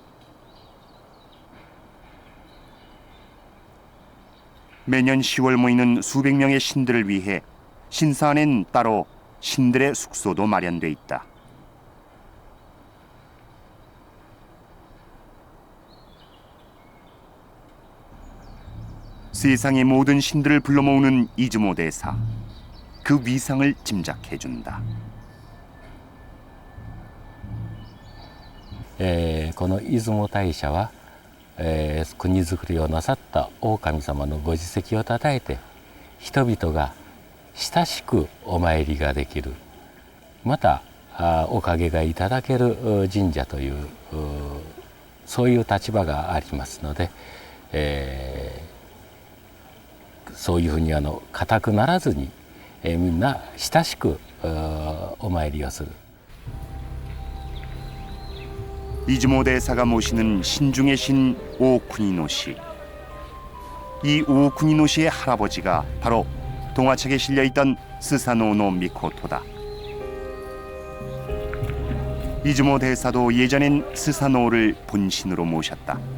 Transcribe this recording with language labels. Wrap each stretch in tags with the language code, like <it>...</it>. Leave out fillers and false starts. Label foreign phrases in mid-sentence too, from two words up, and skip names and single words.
<ko>매년 10월 모이는 수백 명의 신들을 위해 신사 안엔 따로 신들의 숙소도 마련돼 있다. 세상의 모든 신들을 불러 모으는 이즈모 대사. 그 위상을 짐작해준다.</ko> <ja>この出雲大社は、国づくりをなさった大神様のご実績をたたえて人々が親しくお参りができる、またおかげがいただける神社というそういう立場がありますので、そういうふうに固くならずに、みんな親しくお参りをする。</ja> <ko>이즈모 대사가 모시는 신중의 신 오쿠니노시. 이 오쿠니노시의 할아버지가 바로 동화책에 실려있던 스사노노 미코토다. 이즈모 대사도 예전엔 스사노를 본신으로 모셨다.</ko>